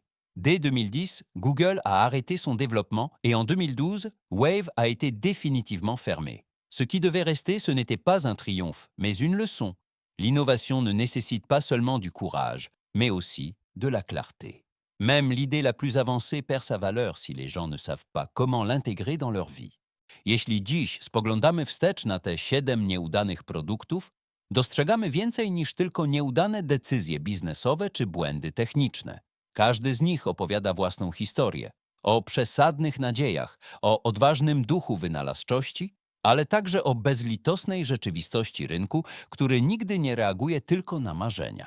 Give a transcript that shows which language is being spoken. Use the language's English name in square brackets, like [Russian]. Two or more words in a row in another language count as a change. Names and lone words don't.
[French] Dès 2010, Google a arrêté son développement et en 2012, Wave a été définitivement fermé. Ce qui devait rester, ce n'était pas un triomphe, mais une leçon. L'innovation ne nécessite pas seulement du courage, mais aussi de la clarté. Même l'idée la plus avancée perd sa valeur si les gens ne savent pas comment l'intégrer dans leur vie. [Polish] Jeśli dziś spoglądamy wstecz na te 7 nieudanych produktów, dostrzegamy więcej niż tylko nieudane decyzje biznesowe czy błędy techniczne. Każdy z nich opowiada własną historię. O przesadnych nadziejach, o odważnym duchu wynalazczości, ale także o bezlitosnej rzeczywistości rynku, który nigdy nie reaguje tylko na marzenia.